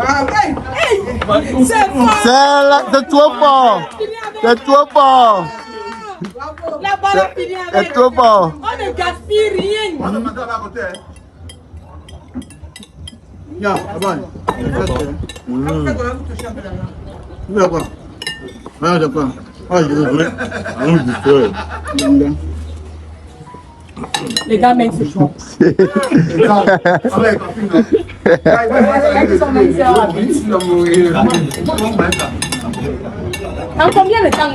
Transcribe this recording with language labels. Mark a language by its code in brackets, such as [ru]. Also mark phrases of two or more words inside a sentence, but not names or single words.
[fr] C'est trop fort. C'est trop fort. La balle a fini avec. C'est trop fort. On ne gaspille rien. [ms] Ya, abang. Ni apa? Mana ada apa? [fr] Ah, je veux. Les gars, mec, c'est chaud. En combien de temps?